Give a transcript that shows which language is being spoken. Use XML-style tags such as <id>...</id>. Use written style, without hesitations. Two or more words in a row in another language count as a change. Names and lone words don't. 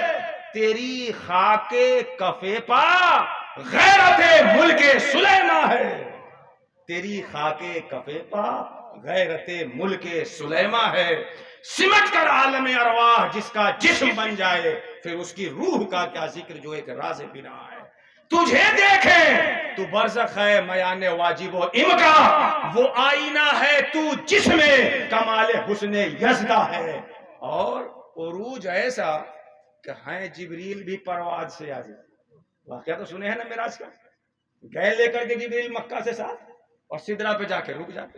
<ur>تیری خاک کفے پا غیرت ملک سلیمان ہے. تیری خاک کفے پا غیرت ملک سلیمان ہے. سمٹ کر عالم ارواح جس کا جسم بن جائے، پھر اس کی روح کا کیا ذکر جو ایک راز بنا ہے. تجھے دیکھیں تو برزخ ہے میان واجب و امکا، وہ آئینہ ہے تو جسم کمال حسن یزدہ ہے. اور عروج ایسا کہ ہیں جبریل بھی پرواز سے آ جائے. واقعہ تو سنے ہیں نا معراج کا، گئے لے کر کے جبریل مکہ سے ساتھ، اور سدرا پہ جا کے رک جاتے.</ur>